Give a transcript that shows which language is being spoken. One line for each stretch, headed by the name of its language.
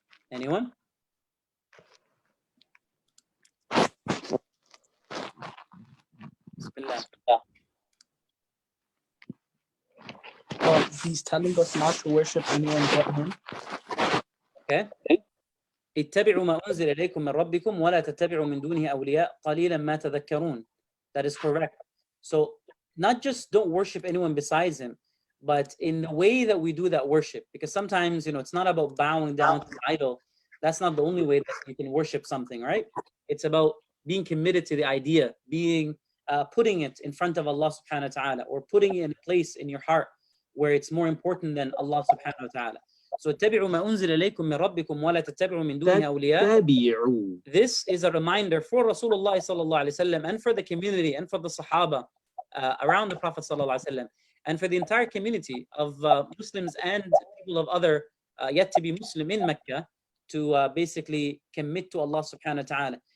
English: Anyone? Bismillah. He's telling us not to worship anyone but him. Okay.
Arabic: اتبعوا ما أنزل إليكم من ربكم ولا تتبعوا من دونه أولياء قليلا ما تذكرون.
English: That is correct. So not just don't worship anyone besides him, but in the way that we do that worship, because sometimes it's not about bowing down to the idol. That's not the only way that you can worship something, right? It's about being committed to the idea, putting it in front of Allah subhanahu wa ta'ala, or putting it in a place in your heart where it's more important than Allah subhanahu wa ta'ala. So
Arabic: اتبعوا ما أنزل إليكم من ربكم ولا تتبعوا من دونه أولياء.
English: This is a reminder for Rasulullah sallallahu alaihi wasallam and for the community and for the Sahaba around the Prophet sallallahu alaihi wasallam and for the entire community of Muslims and people of other yet to be Muslim in Mecca to basically commit to Allah subhanahu wa ta'ala.